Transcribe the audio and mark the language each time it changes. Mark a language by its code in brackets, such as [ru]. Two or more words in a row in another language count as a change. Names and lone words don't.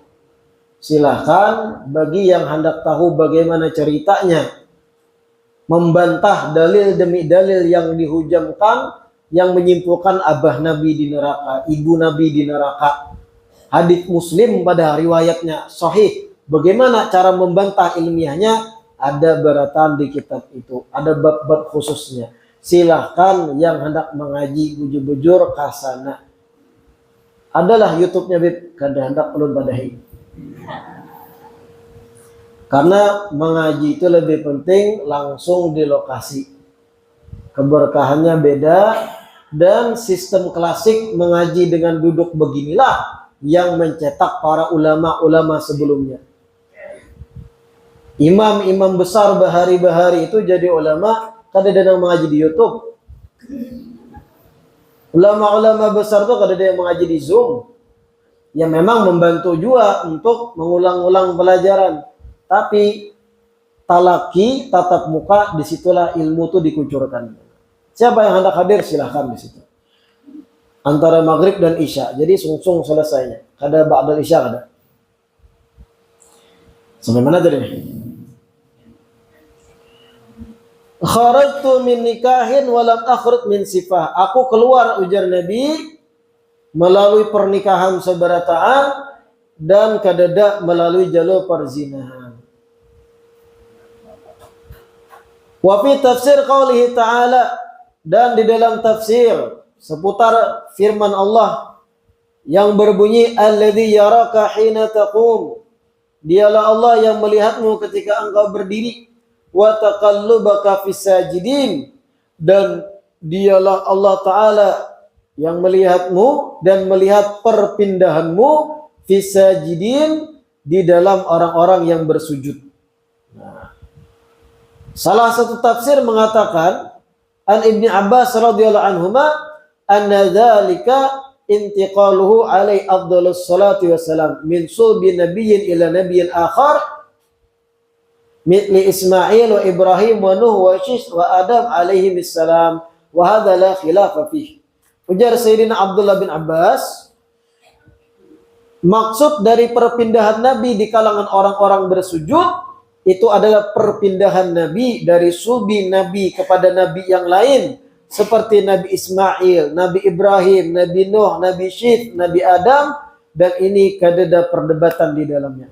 [id] Silahkan bagi yang hendak tahu bagaimana ceritanya membantah dalil demi dalil yang dihujamkan, yang menyimpulkan abah Nabi di neraka, ibu Nabi di neraka. Hadits Muslim pada riwayatnya sahih. Bagaimana cara membantah ilmiahnya? Ada beratan di kitab itu, ada bab-bab khususnya. Silahkan yang hendak mengaji [bjn] bujur-bujur kasana. [id] Adalah YouTube-nya Bib, [bjn] kada hendak ulun padahi. [id] Karena mengaji itu lebih penting langsung di lokasi. Keberkahannya beda, dan sistem klasik mengaji dengan duduk beginilah yang mencetak para ulama-ulama sebelumnya. Imam-imam besar bahari-bahari itu jadi ulama, kada ada yang mengaji di YouTube. Ulama-ulama besar itu kada ada yang mengaji di Zoom. Yang memang membantu juga untuk mengulang-ulang pelajaran. Tapi talaki, tatap muka, disitulah ilmu itu dikucurkan. Siapa yang hendak hadir silahkan di situ. Antara maghrib dan isya. Jadi sungsung selesainya. Kada [ar] بعد العشاء [id] kada. Sampai mana tadi? [ar] خرجت من نكاح ولم أخرج من سفاح. [id] Aku keluar, ujar Nabi, melalui pernikahan seberataan dan kadada melalui jalur perzinahan. [ar] وفي تفسير قوله تعالى, [id] dan di dalam tafsir seputar firman Allah yang berbunyi [ar] الذي يراك حين تقوم, [id] dialah Allah yang melihatmu ketika engkau berdiri, [ar] وتقلبك في الساجدين, [id] dan dialah Allah Ta'ala yang melihatmu dan melihat perpindahanmu fisajidin di dalam orang-orang yang bersujud. Nah, salah satu tafsir mengatakan [ar] عن ابن عباس رضي الله عنهما أن ذلك انتقاله عليه أفضل الصلاة والسلام من صلب نبي إلى نبي آخر مثل إسماعيل وإبراهيم ونوح وشيث وآدم عليهم السلام وهذا لا خلاف فيه. [id] Ujar Sayyidina Abdullah bin Abbas, maksud dari perpindahan Nabi di kalangan orang-orang bersujud itu adalah perpindahan Nabi dari sulbi Nabi kepada Nabi yang lain seperti Nabi Ismail, Nabi Ibrahim, Nabi Nuh, Nabi Syith, Nabi Adam, dan ini kadada perdebatan di dalamnya.